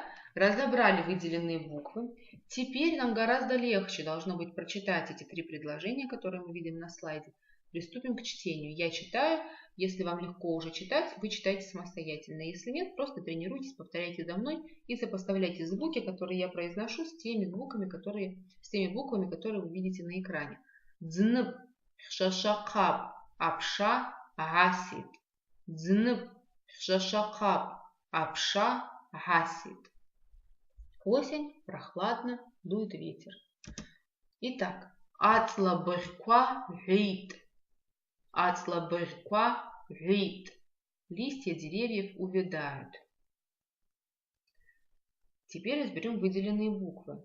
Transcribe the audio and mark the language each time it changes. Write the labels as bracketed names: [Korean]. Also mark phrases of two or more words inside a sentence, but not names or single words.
[Russian] Разобрали выделенные буквы. Теперь нам гораздо легче должно быть прочитать эти три предложения, которые мы видим на слайде. Приступим к чтению. Я читаю. Если вам легко уже читать, вы читайте самостоятельно. Если нет, просто тренируйтесь, повторяйте за мной и сопоставляйте звуки, которые я произношу, с теми буквами, которые вы видите на экране. [Abaza] Дзнб. Шашакап. Апша. Гасит. Дзнб. Шашакап. Апша. Гасит. [Russian] Осень, прохладно, дует ветер. [Abaza] Итак, ацлабырква гейт. Ацлабырква гейт. [Russian] Листья деревьев увядают. Теперь разберем выделенные буквы.